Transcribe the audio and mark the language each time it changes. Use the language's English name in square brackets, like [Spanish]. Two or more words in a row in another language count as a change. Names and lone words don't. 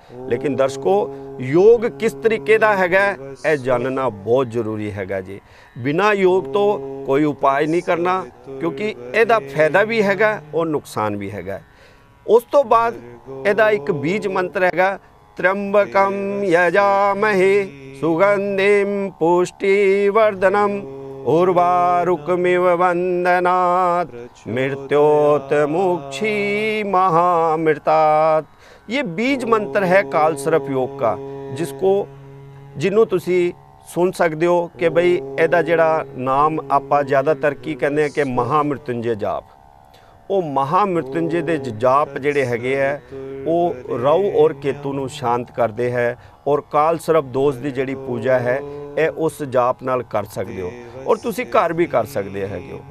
[Punjabi] ਲੇਕਿਨ ਦਰਸ਼ਕੋ, ਯੋਗ ਕਿਸ ਤਰੀਕੇ ਦਾ ਹੈਗਾ ਇਹ ਜਾਣਨਾ ਬਹੁਤ ਜ਼ਰੂਰੀ ਹੈਗਾ ਜੀ। ਬਿਨਾਂ ਯੋਗ ਤੋਂ ਕੋਈ ਉਪਾਅ ਨਹੀਂ ਕਰਨਾ, ਕਿਉਂਕਿ ਇਹਦਾ ਫਾਇਦਾ ਵੀ ਹੈਗਾ ਔਰ ਨੁਕਸਾਨ ਵੀ ਹੈਗਾ। ਉਸ ਤੋਂ ਬਾਅਦ ਇਹਦਾ ਇੱਕ ਬੀਜ ਮੰਤਰ ਹੈਗਾ, [Sanskrit] त्र्यंबकम यजामहे सुगंधिम पुष्टिवर्धनम उर्वारुकमिव वंदनात् मृत्योत मुक्षी महामृतात्। [Hindi] ये बीज मंत्र है काल सर्प योग का, [Punjabi] जिन्हों तुसी सुन सकते हो कि बई ਇਹਦਾ ਜਿਹੜਾ ਨਾਮ ਆਪਾਂ ਜ਼ਿਆਦਾਤਰ ਕੀ ਕਹਿੰਦੇ ਆ ਕਿ ਮਹਾਮ੍ਰਿਤੁੰਜੇ ਜਾਪ। ਉਹ ਮਹਾਮ੍ਰਿਤੁੰਜੇ ਦੇ ਜਾਪ ਜਿਹੜੇ ਹੈਗੇ ਆ ਉਹ ਰਾਹੂ ਔਰ ਕੇਤੂ ਨੂੰ ਸ਼ਾਂਤ ਕਰਦੇ ਹੈ, ਔਰ ਕਾਲ ਸਰਪ ਦੋਸ਼ ਦੀ ਜਿਹੜੀ ਪੂਜਾ ਹੈ ਇਹ ਉਸ ਜਾਪ ਨਾਲ ਕਰ ਸਕਦੇ ਹੋ, ਔਰ ਤੁਸੀਂ ਘਰ ਵੀ ਕਰ ਸਕਦੇ ਹੈਗੇ ਹੋ।